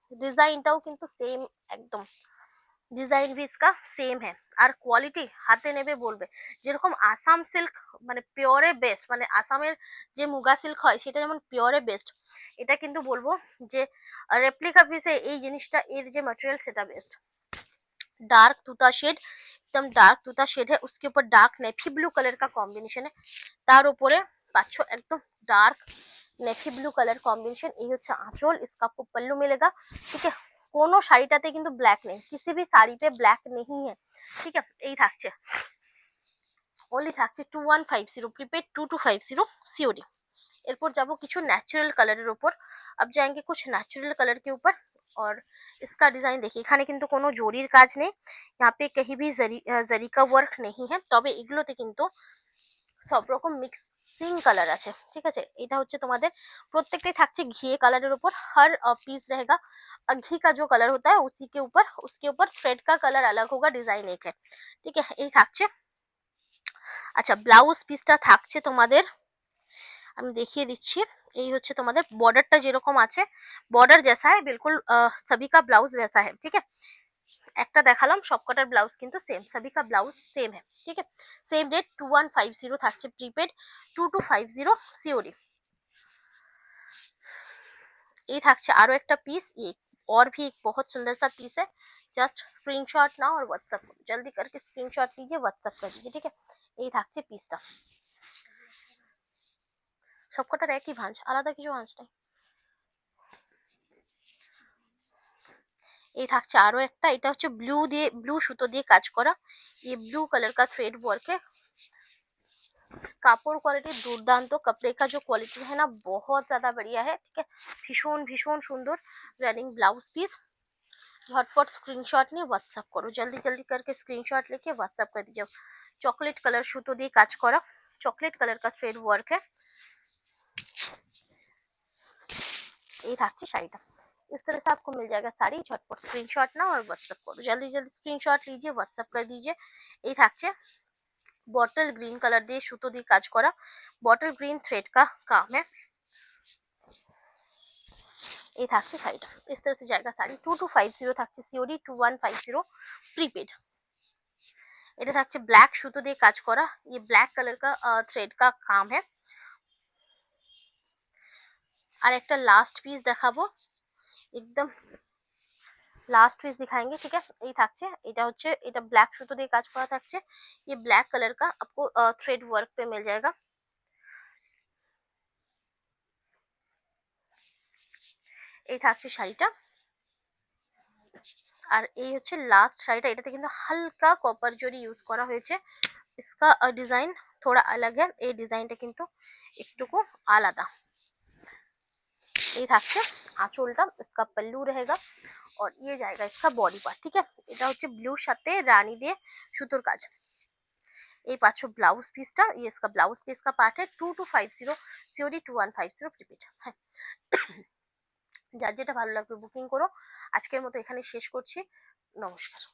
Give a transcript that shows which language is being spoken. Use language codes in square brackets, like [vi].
[bn] ডিজাইনটাও কিন্তু সেম, একদম ডিজাইন [hi] भी इसका [bn] সেম है। আর কোয়ালিটি হাতে নেবে বলবে, যেরকম আসাম সিল্ক মানে পিওরে বেস্ট, মানে আসামের যে মুগা সিল্ক হয় সেটা যেমন পিওরে বেস্ট, এটা কিন্তু বলবো যে রেপ্লিকা পিসে এই জিনিসটা, এর যে ম্যাটেরিয়াল সেটা বেস্ট। [hi] डार्क तूता शेड, एकदम डार्क तूता शेड है, उसके ऊपर डार्क नेफी ब्लू कलर का कॉम्बिनेशन है, [bn] তার উপরে পাচ্ছ একদম dark navy blue colour combination. এই হচ্ছে আঁচল, [hi] इसका आपको पल्लू मिलेगा। ठीक है, [bn] কোনো শাড়িটাতে কিন্তু ব্ল্যাক নেই, [hi] किसी भी साड़ी पे ब्लैक नहीं है। [bn] ঠিক আছে, এই থাকছে, ওনলি থাকছে 2150 प्रीपेड, 2250 सीओडी। এরপর যাবো কিছু ন্যাচারাল কালারের উপর, [hi] अब जाएंगे कुछ ন্যাচারাল কালার के ऊपर। और इसका डिजाइन देखिए, [bn] এখানে কিন্তু কোনো জরির কাজ নেই, [hi] यहाँ पे कहीं भी जरी का वर्क नहीं है, [bn] তবে এগুলোতে কিন্তু সব রকম মিক্সিং কালার আছে। ঠিক আছে, এটা হচ্ছে তোমাদের প্রত্যেকটাই থাকছে ঘিয়ে কালারের উপর, [hi] हर पीस रहेगा घी का जो कलर होता है उसी के ऊपर, उसके ऊपर थ्रेड का कलर अलग होगा, डिजाइन एक है। [bn] ঠিক আছে, এই থাকছে। আচ্ছা ব্লাউজ পিসটা থাকছে তোমাদের, আমি দেখিয়ে দিচ্ছি। এই হচ্ছে তোমাদের বর্ডারটা যেরকম আছে, [hi] বর্ডার जैसा है बिल्कुल, सभी का ब्लाउज वैसा है। ठीक है, [bn] একটা দেখালাম, সবকটার ব্লাউজ কিন্তু সেম, [hi] सभी का ब्लाउज सेम है। ठीक है, सेम रेट 2150 থাকছে প্রিপেড, 2250 सीओडी। [bn] এই থাকছে আরো একটা পিস, [hi] ये और भी एक बहुत सुंदर सा पीस है। जस्ट स्क्रीनशॉट नाउ और व्हाट्सएप जल्दी करके स्क्रीनशॉट लीजिए, व्हाट्सएप कर दीजिए। [bn] ठीक है, এই থাকছে পিসটা, সবকটার একই ভাঁজ, আলাদা কিছু ভাঁজ নাই। এই থাকছে আরো একটা, এটা হচ্ছে ব্লু দিয়ে, ব্লু সুতো দিয়ে কাজ করা, [hi] ये ब्लू कलर का थ्रेड वर्क है। [bn] কাপড় কোয়ালিটি দুর্দান্ত, [hi] कपड़े का जो क्वालिटी है ना बहुत ज्यादा बढ़िया है। [bn] ठीक है, ভীষণ ভীষণ সুন্দর রানিং ब्लाउज पीस। [hi] झटपट स्क्रीनशॉट [bn] নিয়ে হোয়াটসঅ্যাপ করো, [hi] जल्दी जल्दी करके स्क्रीनशॉट लेके व्हाट्सएप कर दीजिए। चॉकलेट कलर [bn] সুতো দিয়ে কাজ করা, [hi] चॉकलेट कलर का थ्रेड वर्क है। [bn] এই থাকছে শাড়িটা, [hi] इस तरह से आपको मिल जाएगा শাড়ি। [bn] ঝটপট স্ক্রিনশট নাও আর হোয়াটসঅ্যাপ করো, জলদি জলদি স্ক্রিনশট लीजिए, হোয়াটসঅ্যাপ [hi] कर दीजिए। [bn] এই থাকছে বটল গ্রিন কালার দিয়ে সুতো দিয়ে কাজ করা, বটল গ্রিন থ্রেড [hi] का काम है। [bn] এই থাকছে শাড়িটা, [hi] इस तरह से जाएगा শাড়ি। [bn] 2250 থাকছে সিওডি, 2150 প্রিপেড। এটা থাকছে ব্ল্যাক সুতো দিয়ে কাজ করা, [hi] ये ब्लैक कलर का थ्रेड का काम है। [bn] আর একটা লাস্ট পিস দেখাবো, একদম লাস্ট পিস [hi] दिखाएंगे, ठीक है। [bn] এই থাকছে, এটা হচ্ছে, এটা ব্ল্যাক সুতো দিয়ে কাজ করা থাকছে, [hi] ये ब्लैक कलर का आपको थ्रेड वर्क पे मिल जाएगा। [bn] এই থাকছে শাড়িটা। আর এই হচ্ছে লাস্ট শাড়িটা, এটাতে কিন্তু হালকা কপার জরি ইউজ করা হয়েছে। [hi] इसका डिजाइन थोड़ा अलग है, [bn] এই ডিজাইনটা কিন্তু একটুকু আলাদা। এই থাকছে আঁচলটা, [hi] इसका पल्लू रहेगा और ये जाएगा इसका बॉडी पार्ट, ठीक है। [bn] এটা হচ্ছে ব্লুর সাথে রানী দিয়ে সুতোর কাজ। এই পাচ্ছ ব্লাউজ পিসটা, [hi] ये इसका ब्लाउज पीस का पार्ट है। [bn] 2250 সিওডি, 2150 প্রিপেড। হ্যাঁ, যার যেটা ভালো লাগবে বুকিং করো। আজকের মতো এখানে শেষ করছি, নমস্কার।